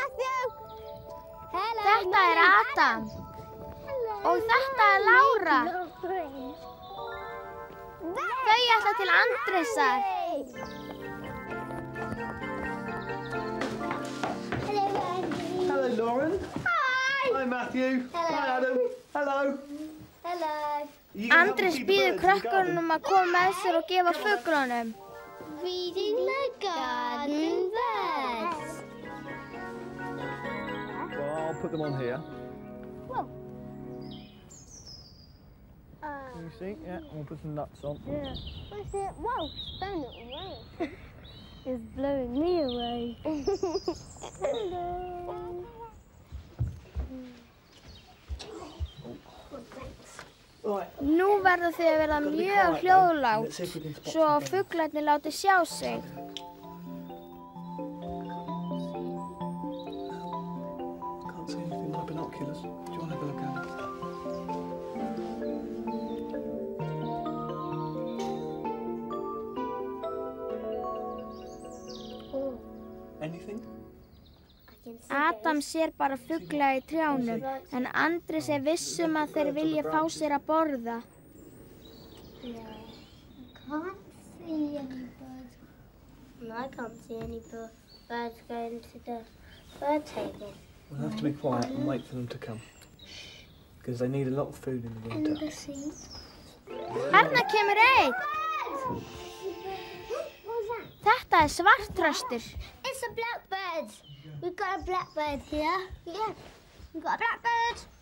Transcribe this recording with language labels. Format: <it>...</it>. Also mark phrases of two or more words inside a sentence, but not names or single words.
<is>Þetta er Adam. Og þetta er Lára. Þau ætla til Andrésar.</is> <en>Hello, Lauren. Hi. Hi, Matthew. Hello. Hi, Adam. Hello. Hello. You gonna help me</en> <is>Andrés</is> <en>feed the</en> <is>býður</is> <en>birds in the</en> <is>krökkunum að koma með sér og gefa fuglunum.</is> <en>Feeding the garden birds. Well, I'll put them on here. Whoa. You see? Yeah, we'll put some nuts on. Yeah. What's it? Whoa, it's blowing it away. It's blowing me away. Hello. Right.</en> <is>Nú verða þið að verða mjög hljóðlátt, svo fuglarnir láti sjá sig.</is> <en>Can't see anything with my binoculars. Do you want to have a look at it? Anything?</en> <is>Adam sér bara fugla í trjánum, en Andrés er viss að þeir vilja fá sér að borða.</is> <en>I can't see any birds going to the bird table. We'll have to be quiet and wait for them to come. Because they need a lot of food in the And winter. the sea.</en> <is>Þarna kemur einn!</is> <en>What's that?</en> <is>Þetta er svartþröstur.</is> <en>It's a blackbird. We've got a blackbird here. Yeah, we've got a blackbird.</en>